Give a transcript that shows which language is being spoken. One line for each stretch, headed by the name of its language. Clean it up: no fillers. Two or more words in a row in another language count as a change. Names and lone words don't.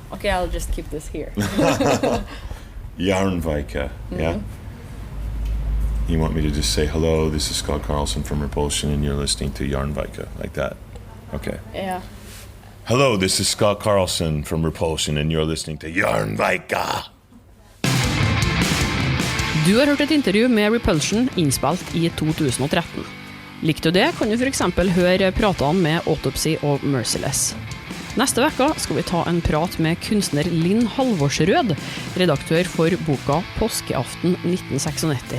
English: Okay, I'll just keep this here. Jernverket, yeah? You want me to just say, hello, this is Scott Carlson from Repulsion, and you're listening to Jernverket, like that? Okay. Yeah. Hello, this is Scott Carlson from Repulsion, and you're listening to Jernverket.
Norwegian: Du har hørt et intervju med Repulsion innspilt i 2013. Likte du det, kan du for eksempel høre pratene med Autopsy og Merciless. Neste vekka skal vi ta en prat med kunstner Linn Halvorsrød, redaktør for boka Påskeaften 1996.